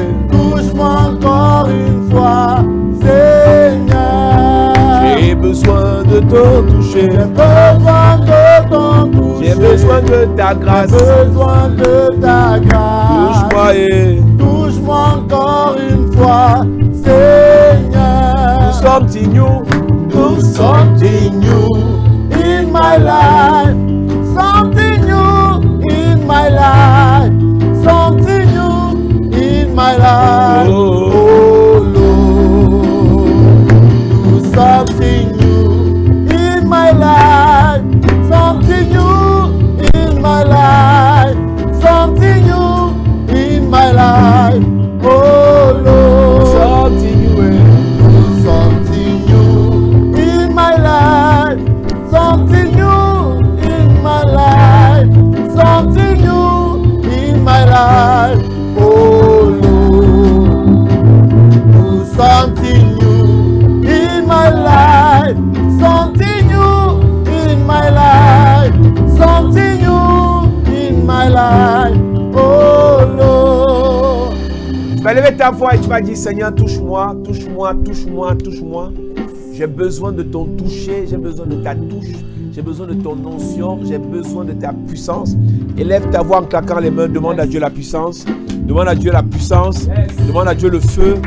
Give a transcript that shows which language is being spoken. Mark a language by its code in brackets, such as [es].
[fr] Touche-moi encore une fois, Seigneur. j'ai besoin de ton toucher, J'ai besoin de ton toucher. j'ai besoin de ta grâce, J'ai besoin de ta grâce. touche-moi, Touche-moi encore une fois, Seigneur. [en] something new, Do something new in my life. Something new in my life. Something new in my life. Oh Lord. Do something new in my life. Something new in my life. Something new in my life. Oh Lord. something new, Do something new in my life. Something new in my life. Something new in my life. Oh Lord. Do something new in my life. Something new in my life. Something new in my life. Oh Lord. [fr] Tu vas lever ta voix et tu vas dire, Seigneur, touche-moi, touche-moi, touche-moi, touche-moi. J'ai besoin de ton toucher, j'ai besoin de ta touche, j'ai besoin de ton onction, j'ai besoin de ta puissance. Élève ta voix en claquant les mains, demande à Dieu la puissance, demande à Dieu la puissance, demande à Dieu le feu.